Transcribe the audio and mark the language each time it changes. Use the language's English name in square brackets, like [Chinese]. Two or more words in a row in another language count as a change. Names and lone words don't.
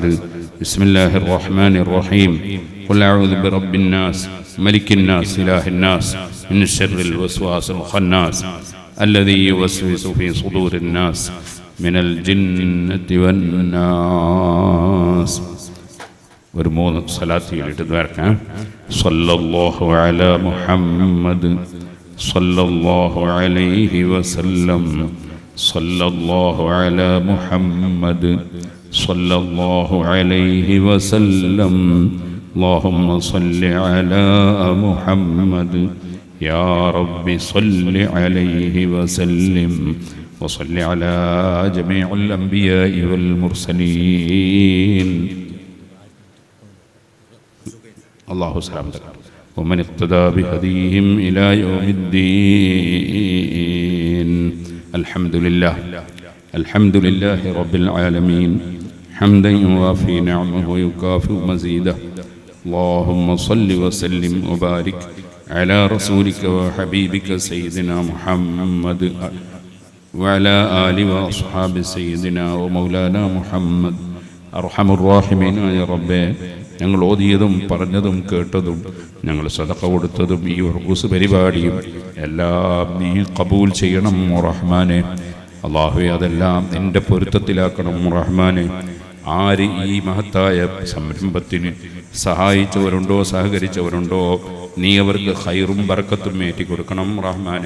[Arabic] بسم الله الرحمن الرحيم. قل أعوذ برب الناس ملك الناس إله الناس من شر الوسواس الخناس الذي يوسوس في صدور الناس من الجنة والناس. [Malayalam] ഒരു 3 സ്വലാത്തുകളിട്ട് ദ്വാരക്കാം. [Arabic] صلى الله على محمد صلى الله عليه وسلم صلى الله على محمد صلى الله عليه وسلم. اللهم صل على محمد يا ربي صل عليه وسلم وصل على جميع الأنبياء والمرسلين. അല്ലാഹു സലാം തകർ. ومن اقتدى بهديهم إلى يوم الدين. الحمد لله رب العالمين حمدا يوافي نعمه ويكافئ مزيده. اللهم صل وسلم وبارك على رسولك وحبيبك سيدنا محمد وعلى آله وأصحاب سيدنا ومولانا محمد. أرحم الراحمين يا رب. [Malayalam] ഞങ്ങൾ ഓതിയതും പറഞ്ഞതും കേട്ടതും ഞങ്ങൾ സദഖ കൊടുത്തതും ഈ ഉർഗുസ് പരിപാടിയും എല്ലാം നീ കബൂൽ ചെയ്യണം റഹ്മാനെ. അല്ലാഹുവേ, അതെല്ലാം നിന്റെ പൊരുത്തത്തിലാക്കണം റഹ്മാനെ. ആര് ഈ മഹത്തായ സംരംഭത്തിന് സഹായിച്ചവരുണ്ടോ സഹകരിച്ചവരുണ്ടോ നീ അവർക്ക് ഖൈറും ബർക്കത്തും ഏറ്റി കൊടുക്കണം റഹ്മാനെ.